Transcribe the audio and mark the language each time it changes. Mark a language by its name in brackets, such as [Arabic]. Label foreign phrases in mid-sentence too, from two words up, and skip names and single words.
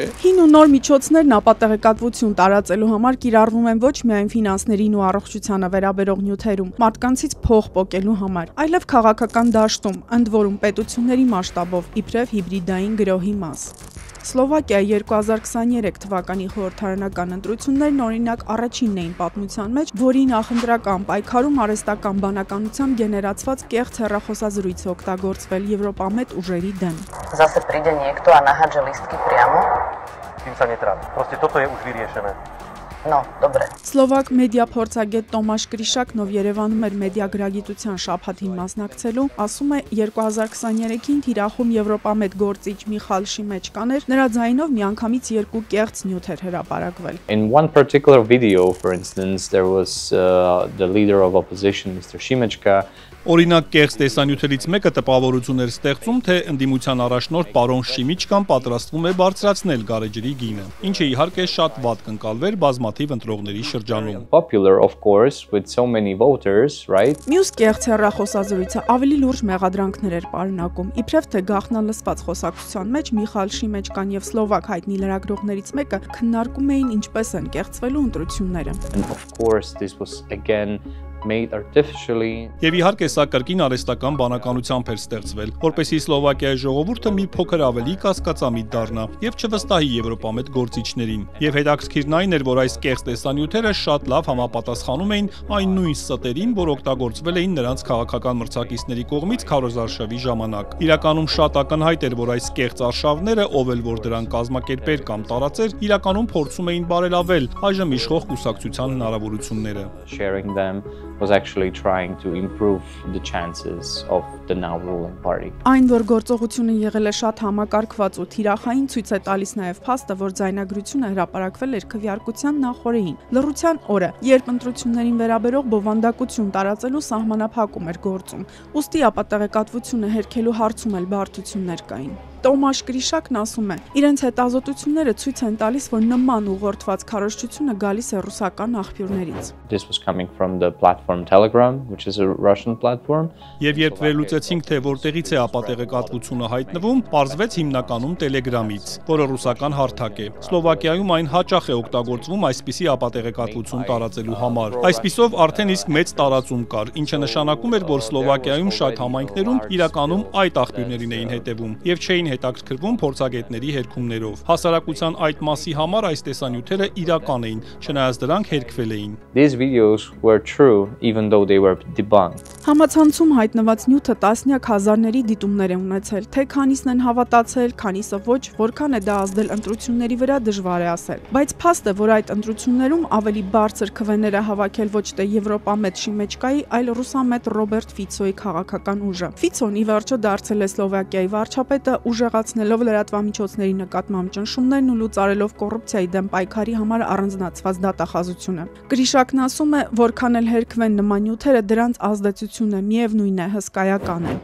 [Armenian] Հին ու նոր միջոցներն ապատեղեկատվություն տարածելու համար կիրառվում են ոչ միայն ֆինանսներին ու առողջությանը վերաբերող նյութերում, մարդկանցից փող պոկելու համար, այլև քաղաքական դաշտում, ընդ որում պետությունների մասշտաբով, իբրև հիբրիդային գրոհի մաս։ Սլովակիայի 2023 թվականի խորհրդարանական ընտրություններն օրինակ առաջինն էին պատմության մեջ, որի նախընտրական պայքարում արհեստական բանականությամբ գեներացված կեղծ հեռախոսազրույց է օգտագործվել եվրոպամետ ուժերի դեմ։ [Slovak] Zase príde niekto a nahádže lístky priamo. Tým sa netráp. Proste toto je už vyriešené. No, dobre. [Armenian] Սլովակ մեդիա փորձագետ Տոմաշ Կրիշակն, ով Երևանում էր մեդիագրագիտության շաբաթին մասնակցելու, ասում է 2023-ին թիրախում եվրոպամետ գործիչ Միխալ Շիմեչկան էր, նրա ձայնով միանգամից 2 կեղծ նյութ էր հրապարակվել։ [English] In one particular video, for instance, there was the leader of opposition, Mr. Shimechka. [Armenian] Օրինակ կեղծ տեսանյութերից մեկը տպավորություն էր ստեղծում, թե ընդդիմության առաջնորդ պարոն Շիմիչկան պատրաստվում է բարձրացնել գարեջրի գինը, ինչը իհարկե շատ վատ կընկալվեր բազմաթիվ ընտրողների շրջանում։ [English] Popular, of course, with so many voters, right? [Armenian] Մյուս կեղծ հեռախոսազրույցը ավելի լուրջ մեղադրանքներ էր պարունակում, իբրև թե գաղտնալսված խոսակցության մեջ Միխալ Շիմեչկան եւ սլովակ հայտնի լրագրողներից մեկը քննարկում էին ինչպես են կեղծվելու ընտրությունները։ [English] And of course, this was again made artificially. [Armenian] Եվ իհարկե սա կրկին արհեստական բանականությամբ էր ստեղծվել, որպեսզի Սլովակիայի ժողովուրդը մի փոքր ավելի կասկածամիտ դառնա եւ չվստահի եվրոպամետ գործիչներին։ Եվ հետաքրքիրն այն էր, որ այս կեղծ տեսանյութերը շատ լավ համապատասխանում էին այն նույն ստերին, որ օգտագործվել էին նրանց քաղաքական մրցակիցների կողմից քարոզարշավի ժամանակ։ Իրականում շատ ակնհայտ էր, որ այս կեղծ արշավները, ով էլ որ դրան կազմակերպեր կամ տարածեր, իրականում փորձում էին բարելավել այժմ իշխող կուսակցության հնարավորությունները։ [English] Sharing them was actually trying to improve the chances of the now ruling party. [Armenian] Այն, որ գործողությունը եղել է շատ համակարգված ու թիրախային, ցույց է տալիս նաև փաստը, որ ձայնագրությունը հրապարակվել էր քվեարկության նախօրեին, լռության օրը, երբ ընտրություններին վերաբերող բովանդակություն տարածելու սահմանափակում էր գործում։ Ուստի ապատեղեկատվությունը հերքելու հարցում էլ բարդություններ կային։ Տոմաշ Գրիշակն ասում է, իրենց հետազոտությունները ցույց են տալիս, որ նման ուղղորդված քարոզչությունը գալիս է ռուսական աղբյուրներից։ [English] This was coming from the platform Telegram, which is a Russian platform. [Armenian] Եվ երբ վերլուծեցինք, թե որտեղից է ապատեղեկատվությունը հայտնվում, պարզվեց հիմնականում Telegram-ից, որը ռուսական հարթակ է։ Սլովակիայում այն հաճախ է օգտագործվում այսպիսի ապատեղեկատվություն տարածելու համար։ Այսպիսով արդեն իսկ մեծ տարածում կար, ինչը նշանակում էր, որ Սլովակիայում շատ համայնքներում իրականում այդ աղբյուրներին էին հետևում եւ չէին հետաքրքրվում փորձագետների հերքումներով։ Հասարակության այդ մասի համար այս տեսանյութերը իրական էին, չնայած դրանք հերքվել էին։ [English] These videos were true even though they were debunked. [Armenian] Համացանցում հայտնված նյութը տասնյակ հազարների դիտումներ է ունեցել, թե քանիսն են հավատացել, քանիսը ոչ, որքան է դա ազդել ընտրությունների վրա դժվար է ասել։ Բայց փաստ է, որ այդ ընտրություններում ավելի բարձր քվեներ է հավաքել ոչ թե Եվրոպամետ Շիմեչկայի, այլ ռուսամետ Ռոբերտ Ֆիցոյի քաղաքական ուժը։ Ֆիցոն ի վերջո դարձել է Սլովակիայի վարչապետը, ուժեղացնելով լրատվամիջոցների նկատմամբ ճնշումներն ու լուծարելով կոռուպցիայի դեմ պայքարի համար առանձնացված դատախազությունը։ Գրիշակն ասում է, որքան էլ հերքվեն նման նյութերը, դրանց ազդեցությունը միևնույն է հսկայական է։